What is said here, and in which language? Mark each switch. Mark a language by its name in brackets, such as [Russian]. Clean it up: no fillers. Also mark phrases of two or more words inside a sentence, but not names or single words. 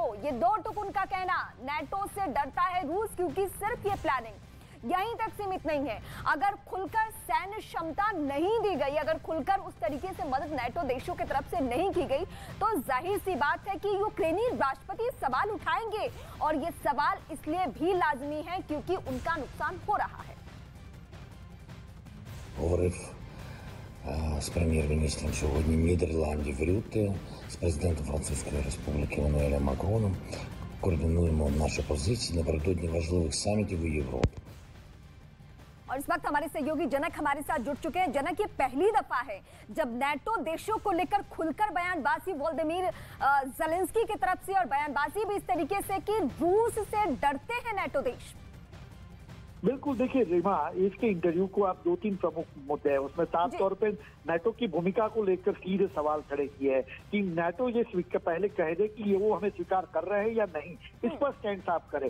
[Hindi] ये दो टुक उनका कहना, नेटो से डरता है रूस, क्योंकि सिर्फ ये प्लानिंग यहीं तक सीमित नहीं है। अगर खुलकर सैन्य क्षमता नहीं दी गई, अगर खुलकर उस तरीके से मदद नेटो देशों की तरफ से नहीं की गई, तो जाहिर सी बात है कि यूक्रेनी राष्ट्रपति सवाल उठाएंगे। और ये सवाल इसलिए भी लाजमी है क्योंकि उनका नुकसान हो रहा है। [Ukrainian] Говорив з прем'єр-міністром сьогодні Нідерландів Рютте, з президентом Французької Республіки Еммануелем Макроном. Координуємо наші позиції напередодні важливих самітів у Європі. [Hindi] और इस वक्त हमारे सहयोगी जनक हमारे साथ जुड़ चुके हैं। जनक, ये पहली दफा है जब नेटो देशों को लेकर खुलकर बयानबाजी वोलोदिमीर ज़ेलेंस्की की तरफ से, और बयानबाजी भी इस तरीके से कि रूस से डरते हैं नेटो देश। बिल्कुल, देखिए रीमा, इसके इंटरव्यू को आप 2-3 प्रमुख मुद्दे हैं उसमें साफ तौर पे नेटो की भूमिका को लेकर सीधे सवाल खड़े किए हैं कि नेटो ये पहले कह दे कि ये वो हमें स्वीकार कर रहे हैं या नहीं, इस पर स्टैंड साफ करे।